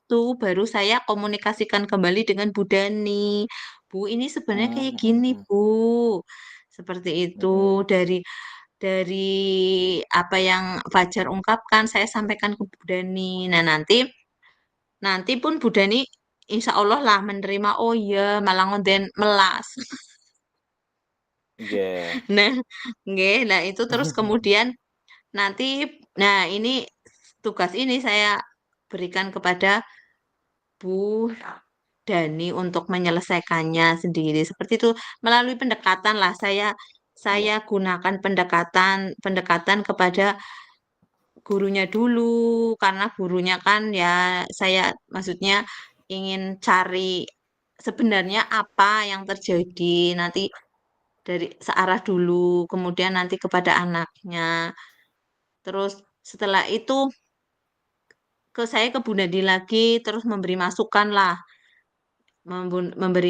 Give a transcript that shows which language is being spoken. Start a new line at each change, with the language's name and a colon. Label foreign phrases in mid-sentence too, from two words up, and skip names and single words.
Indonesian: itu baru saya komunikasikan kembali dengan Bu Dani. "Bu, ini sebenarnya kayak gini, Bu. Seperti itu Mm-mm. dari apa yang Fajar ungkapkan saya sampaikan ke Bu Dani. Nah, nanti pun Bu Dani
Arabic: إن شاء الله
Indonesian: lah menerima. Oh iya, malah ngonden melas. Nggih. Nah, nggih, nah itu terus kemudian nanti, nah ini tugas ini saya berikan kepada Bu Dani untuk menyelesaikannya sendiri. Seperti itu melalui pendekatan lah saya Nggih. gunakan pendekatan pendekatan kepada gurunya dulu karena gurunya kan ya saya maksudnya ingin cari sebenarnya apa yang terjadi nanti dari searah dulu kemudian nanti kepada anaknya terus setelah itu saya ke Bu Nadi lagi terus memberi masukan lah memberi